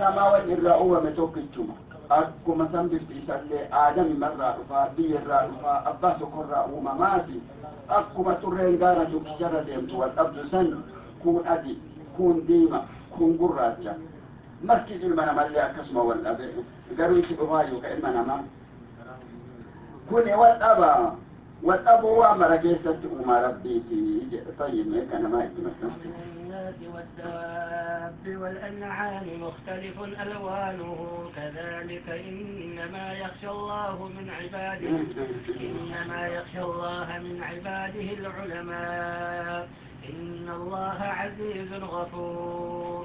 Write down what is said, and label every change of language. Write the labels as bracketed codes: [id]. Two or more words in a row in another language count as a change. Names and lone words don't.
[om] namaa wan irraa uumame tokkichuma akkuma san bifti isallee aadami marraa dhufaa biyyarraa dhufaa abbaa tokkorraa uumamaati akkuma turreen gaara tokkicharra deemtu wal dhabdu san kun adi kun diima kun gurraacha marti ilma namallee akkasuma wal dhabe garuu itti dhufaayyuu ka ilma namaa kuni wal dhabuu waan mara keessatti uumaa rabbiiti jedhe tayyibee ka namaa itti maxxanse [ar] والدواب والأنعام مختلف ألوانه كذلك إنما يخشى الله من عباده العلماء إن الله عزيز غفور